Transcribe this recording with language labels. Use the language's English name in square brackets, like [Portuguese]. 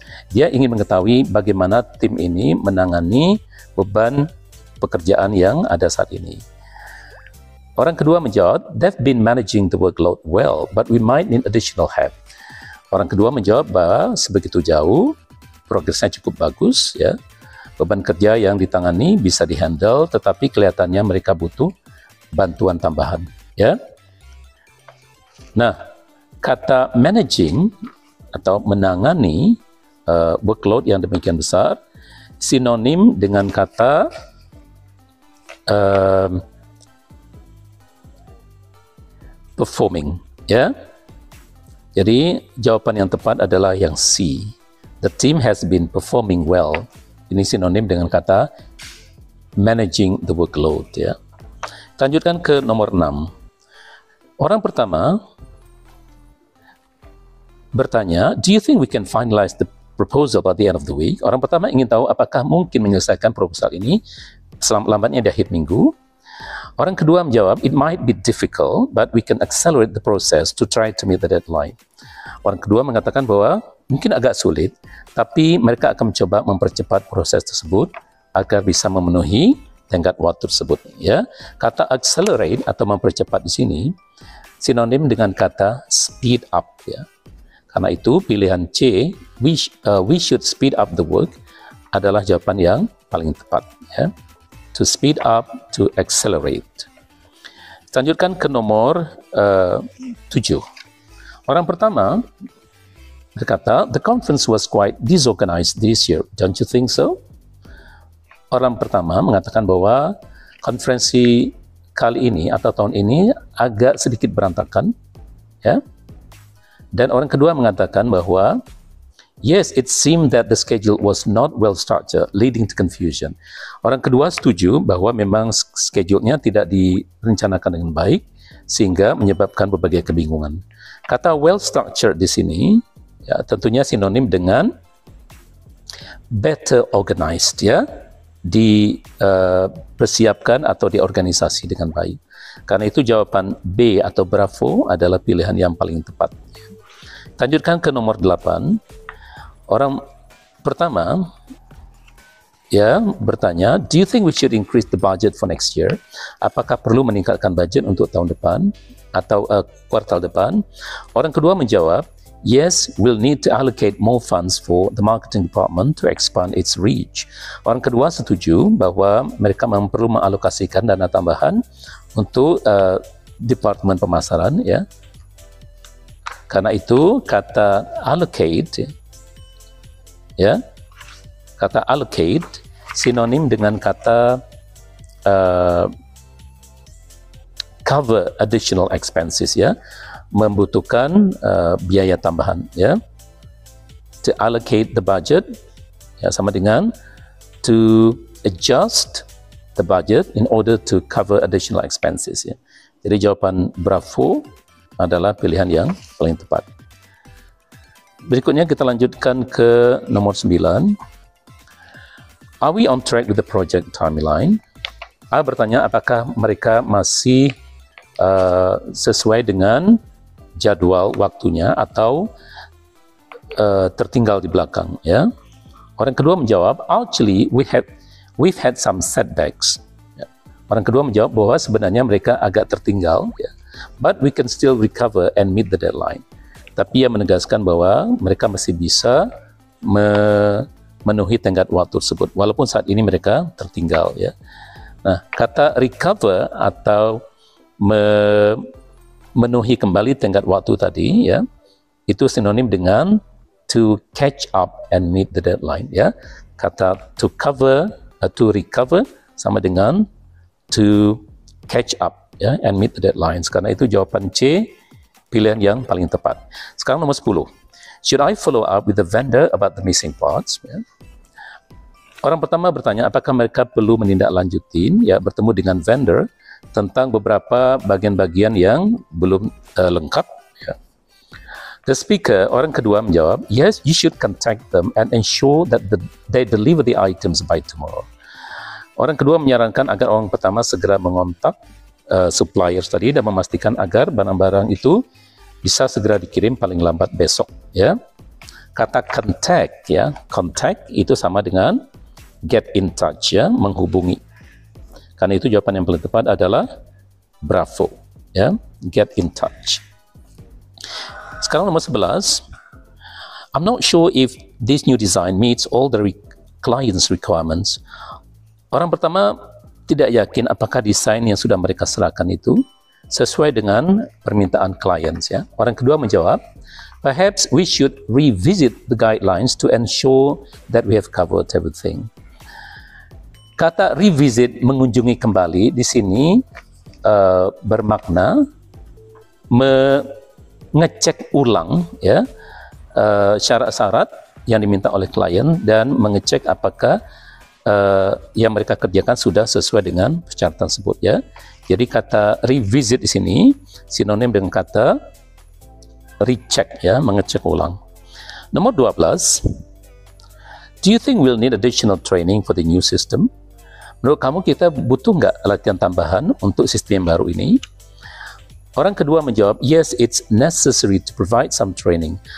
[Indonesian] Dia ingin mengetahui bagaimana tim ini menangani beban pekerjaan yang ada saat ini. Orang kedua menjawab, [English] they've been managing the workload well, but we might need additional help. [Indonesian] Orang kedua menjawab bahwa sebegitu jauh, progresnya cukup bagus, ya. Beban kerja yang ditangani bisa dihandle, tetapi kelihatannya mereka butuh bantuan tambahan, ya. Nah, kata managing atau menangani workload yang demikian besar sinonim dengan kata performing, ya. Jadi jawaban yang tepat adalah yang C. [English] The team has been performing well. [Indonesian] Ini sinonim dengan kata [English] managing the workload, ya. [Indonesian] Lanjutkan ke nomor 6. Orang pertama bertanya, [English] do you think we can finalize the proposal by the end of the week? [Indonesian] Orang pertama ingin tahu apakah mungkin menyelesaikan proposal ini selambat-lambatnya di akhir minggu. Orang kedua menjawab, [English] it might be difficult, but we can accelerate the process to try to meet the deadline. [Indonesian] Orang kedua mengatakan bahwa mungkin agak sulit, tapi mereka akan mencoba mempercepat proses tersebut agar bisa memenuhi tenggat waktu tersebut. Ya, kata accelerate atau mempercepat di sini sinonim dengan kata speed up. Ya, karena itu pilihan C, [English] we should speed up the work [Indonesian] adalah jawaban yang paling tepat. Ya. [English] To speed up, to accelerate. [Indonesian] Lanjutkan ke nomor 7. Orang pertama berkata, [English] the conference was quite disorganized this year, don't you think so? [Indonesian] Orang pertama mengatakan bahwa konferensi kali ini atau tahun ini agak sedikit berantakan, ya. Dan orang kedua mengatakan bahwa [English] yes, it seemed that the schedule was not well structured, leading to confusion. [Indonesian] Orang kedua setuju bahwa memang schedule-nya tidak direncanakan dengan baik, sehingga menyebabkan berbagai kebingungan. Kata well structured di sini, ya, tentunya sinonim dengan better organized, ya, dipersiapkan atau diorganisasi dengan baik. Karena itu jawaban B atau bravo adalah pilihan yang paling tepat. Lanjutkan ke nomor 8. Orang pertama ya bertanya, [English] do you think we should increase the budget for next year? [Indonesian] Apakah perlu meningkatkan budget untuk tahun depan? atau kuartal depan? Orang kedua menjawab, [English] yes, we'll need to allocate more funds for the marketing department to expand its reach. [Indonesian] Orang kedua setuju bahwa mereka perlu mengalokasikan dana tambahan untuk departemen pemasaran, ya. Karena itu kata allocate, ya, kata allocate sinonim dengan kata [English] cover additional expenses, [Indonesian] ya, membutuhkan biaya tambahan, ya. [English] To allocate the budget, ya, [Indonesian] sama dengan [English] to adjust the budget in order to cover additional expenses, ya. [Indonesian] Jadi jawaban bravo adalah pilihan yang paling tepat. Berikutnya kita lanjutkan ke nomor 9. [English] Are we on track with the project timeline? [Indonesian] A bertanya apakah mereka masih sesuai dengan jadwal waktunya atau tertinggal di belakang, ya. Orang kedua menjawab, [English] actually we've had some setbacks. Ya. [Indonesian] Orang kedua menjawab bahwa sebenarnya mereka agak tertinggal, ya. [English] But we can still recover and meet the deadline. [Indonesian] Tapi ia menegaskan bahwa mereka masih bisa memenuhi tenggat waktu tersebut walaupun saat ini mereka tertinggal, ya. Nah, kata recover atau memenuhi kembali tenggat waktu tadi, ya, itu sinonim dengan [English] to catch up and meet the deadline, [Indonesian] ya. [English] Kata to recover [Indonesian] sama dengan [English] to catch up, ya, and meet the deadlines. [Indonesian] Karena itu jawaban C pilihan yang paling tepat. Sekarang nomor 10. [English] Should I follow up with the vendor about the missing parts? [Indonesian] Ya. Orang pertama bertanya apakah mereka perlu menindaklanjutin, ya, bertemu dengan vendor tentang beberapa bagian-bagian yang belum lengkap, ya. [English] The speaker, [Indonesian] orang kedua menjawab, [English] yes, you should contact them and ensure that they deliver the items by tomorrow. [Indonesian] Orang kedua menyarankan agar orang pertama segera mengontak suppliers tadi dan memastikan agar barang-barang itu bisa segera dikirim paling lambat besok, ya. Kata contact, ya, contact itu sama dengan get in touch, ya, menghubungi. Karena itu jawaban yang paling tepat adalah bravo, ya, get in touch. Sekarang nomor 11. [English] I'm not sure if this new design meets all the client's requirements. [Indonesian] Orang pertama tidak yakin apakah desain yang sudah mereka serahkan itu sesuai dengan permintaan klien, ya. Orang kedua menjawab, [English] perhaps we should revisit the guidelines to ensure that we have covered everything. [Indonesian] Kata revisit, mengunjungi kembali, di sini bermakna mengecek ulang, ya, syarat-syarat yang diminta oleh klien dan mengecek apakah yang mereka kerjakan sudah sesuai dengan persyaratan tersebut, ya. Jadi kata revisit di sini sinonim dengan kata recheck, ya, mengecek ulang. Nomor 12. [English] Do you think we'll need additional training for the new system? [Indonesian] Menurut kamu kita butuh nggak latihan tambahan untuk sistem yang baru ini? Orang kedua menjawab, [English] yes, it's necessary to provide some training.